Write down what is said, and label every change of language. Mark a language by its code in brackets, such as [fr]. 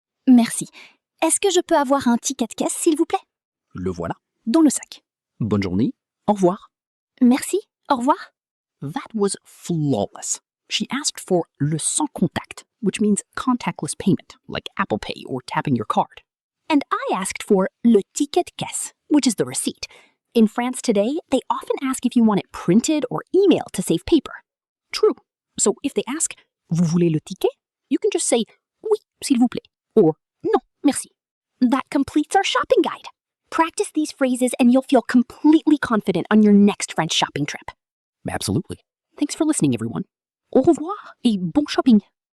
[fr] Merci. Est-ce que je peux avoir un ticket de caisse s'il vous plaît? Le voilà, dans le sac. Bonne journée, au revoir. Merci, au revoir. [en] That was flawless. She asked for le sans contact, which means contactless payment, like Apple Pay or tapping your card. And I asked for le ticket de caisse, which is the receipt. In France today, they often ask if you want it printed or emailed to save paper. True. So if they ask, [fr] vous voulez le ticket? [en] You can just say, [fr] oui, s'il vous plaît, [en] or [fr] non, merci. [en] That completes our shopping guide. Practice these phrases and you'll feel completely confident on your next French shopping trip. Absolutely. Thanks for listening, everyone. [fr] Au revoir et bon shopping.